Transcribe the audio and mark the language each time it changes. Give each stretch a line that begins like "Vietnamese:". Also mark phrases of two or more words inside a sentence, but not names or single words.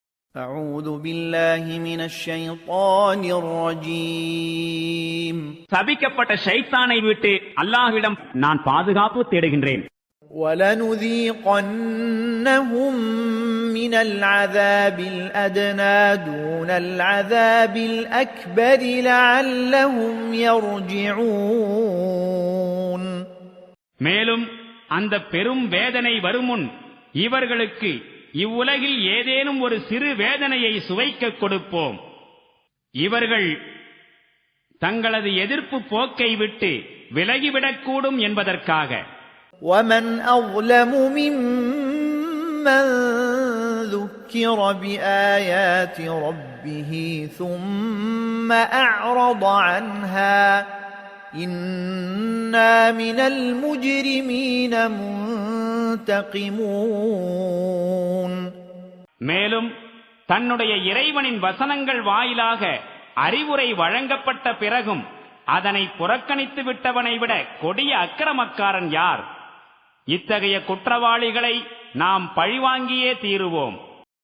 Arabic: أعوذ بالله من الشيطان الرجيم
Tamil: சபிக்கப்பட்ட ஷைத்தானை விட்டு அல்லாஹ்விடம் நான் பாதுகாப்பு தேடுகின்றேன்.
Arabic: وَلَنُذِيقَنَّهُم مِّنَ الْعَذَابِ الْأَدْنَى دُونَ الْعَذَابِ الْأَكْبَرِ لَعَلَّهُمْ يَرْجِعُونَ
Tamil: மேலும் அந்த பெரும் வேதனை வருமுன் இவர்களுக்கு இவ்வுலகில் ஏதேனும் ஒரு சிறு வேதனையை சுவைக்க கொடுப்போம். இவர்கள் தங்களது எதிர்ப்பு போக்கை விட்டு விலகிவிடக்கூடும் என்பதற்காக.
Arabic: وَمَنْ أَظْلَمُ مِمَّنْ ذُكِّرَ بِآيَاتِ رَبِّهِ ثُمَّ أَعْرَضَ عَنْهَا إِنَّا مِنَ الْمُجْرِمِينَ منتقمون.
Tamil: மேலும் தன்னுடைய இறைவனின் வசனங்கள் வாயிலாக அறிவுரை வழங்கப்பட்ட பிறகும் அதனை புறக்கணித்து விட்டவனை விட கொடிய அக்கிரமக்காரன் யார்? இத்தகைய குற்றவாளிகளை நாம் பழிவாங்கியே தீருவோம்.